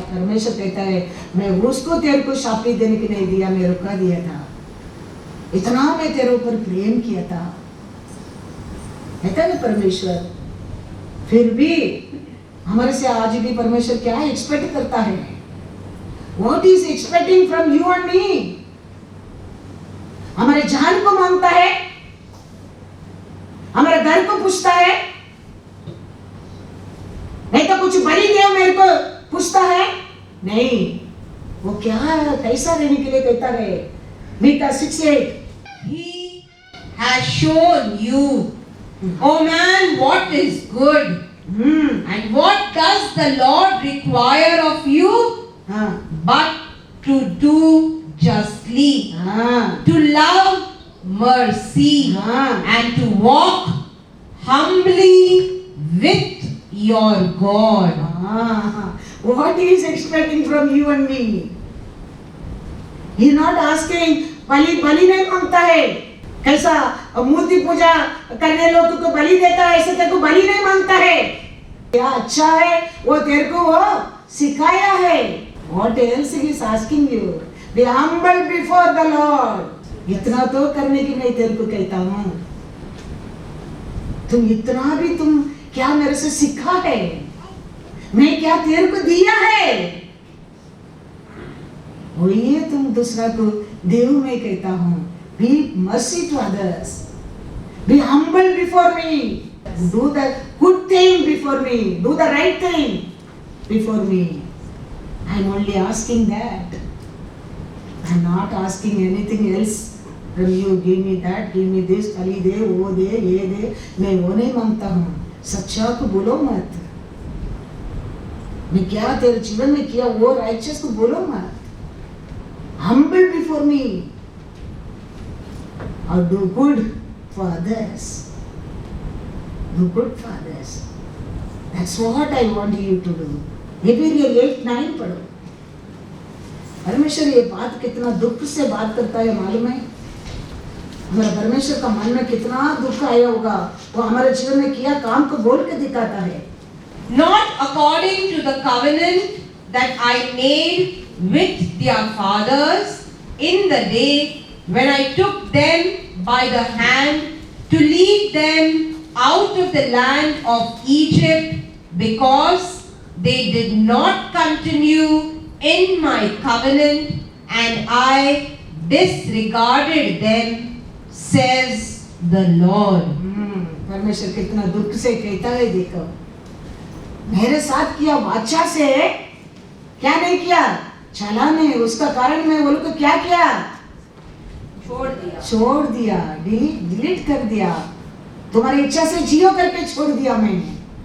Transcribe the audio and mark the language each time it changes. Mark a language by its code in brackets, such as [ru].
[hi] परमेश्वर कहता है मैं उसको तेरे को शापी देने के नहीं दिया, मैं रुका दिया था। इतना मैं तेरे ऊपर प्रेम किया था, कहता है परमेश्वर। फिर भी हमारे से आज भी परमेश्वर क्या एक्सपेक्ट करता है? [en] What is expecting from you and me? [hi] हमारे जान को मांगता है, हमारे घर को पूछता है, नहीं तो कुछ बलि दे मेरे को पूछता है नहीं। वो क्या कैसा रहने के लिए कहता है? Mika 6:8 [en] He has shown you, oh man, what is good, and what does the Lord require of you, but to do justly, to love mercy, and to walk humbly with your God. What he is expecting from you and me? He is not asking, [hi] बलि नहीं मांगता है। कैसा मूर्ति पूजा करने लोगों को बलि देता है, ऐसे तेरे को बलि नहीं मांगता है। क्या अच्छा है वो तेरे को वो सिखाया है। [en] What else he is asking you? Be humble before the Lord. [hi] इतना तो करने की मैं तेरे को कहता हूँ। तुम इतना भी तुम क्या मेरे से सीखा है? मैं क्या तेरे को दिया है? वही तुम दूसरा को देव में कहता हूँ। [en] Be mercy to others. Be humble before me. Do the good thing before me. Do the right thing before me. I am only asking that. I am not asking anything else from you. Give me that, give me this, [hi] पली दे, वो दे, ये दे। मैं वो नहीं मांगता हूँ। सच्चा को बोलो मत। मैं क्या तेरे जीवन में किया वो राइचस को बोलो मत। [en] Humble before me. Or do good for others. Do good for others. That's what I want you to do. [hi] Hebrews 8:9 पढ़ो। परमेश्वर ये बात कितना दुख से बात करता है मालूम है? हमारा परमेश्वर का मन में कितना दुख आया होगा। वो हमारे जीवन में किया काम को बोल के दिखाता है। [en] Not according to the covenant that I made with their fathers in the day when I took them by the hand to lead them out of the land of Egypt, because they did not continue in my covenant and I disregarded them, says the Lord. [hi] परमेश्वर कितना दुख से कहता है, देखो मेरे साथ किया वाचा से क्या नहीं किया, चला नहीं, उसका कारण मैं बोलूं तो क्या किया, छोड़ दिया, डिलीट कर दिया, तुम्हारी इच्छा से जियो करके छोड़ दिया मैंने।